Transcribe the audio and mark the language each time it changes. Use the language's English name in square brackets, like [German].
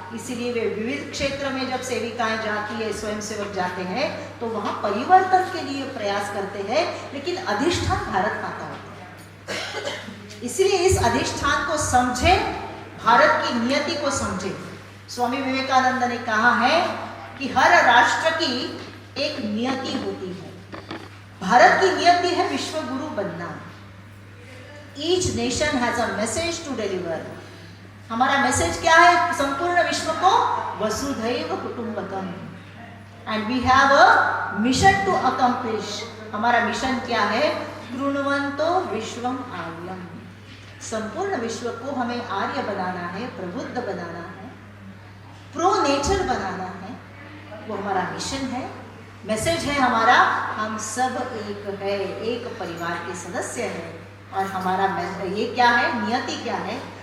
[Hindi] इसीलिए वे विविध क्षेत्र में जब सेविकाएं जाती है, स्वयंसेवक जाते हैं, तो वहां परिवर्तन के लिए प्रयास करते हैं, लेकिन अधिष्ठान भारत माता होता है। इसलिए इस अधिष्ठान को समझे, भारत की नियति को समझे। स्वामी विवेकानंद ने कहा है कि हर राष्ट्र की एक नियति होती है। भारत की नियति है विश्व गुरु बनना। [English] Each nation has a message to deliver. [Hindi] हमारा मैसेज क्या है संपूर्ण विश्व को? [Sanskrit] वसुधैव कुटुंबकम। [English] And we have a mission to accomplish. [Hindi] हमारा मिशन क्या है? [Sanskrit] कृण्वन्तो विश्वम आर्यम। [Hindi] संपूर्ण विश्व को हमें आर्य बनाना है, प्रबुद्ध बनाना है, प्रो नेचर बनाना है। वो हमारा मिशन है, मैसेज है हमारा। हम सब एक है, एक परिवार के सदस्य हैं, और हमारा ये क्या है, नियति क्या है?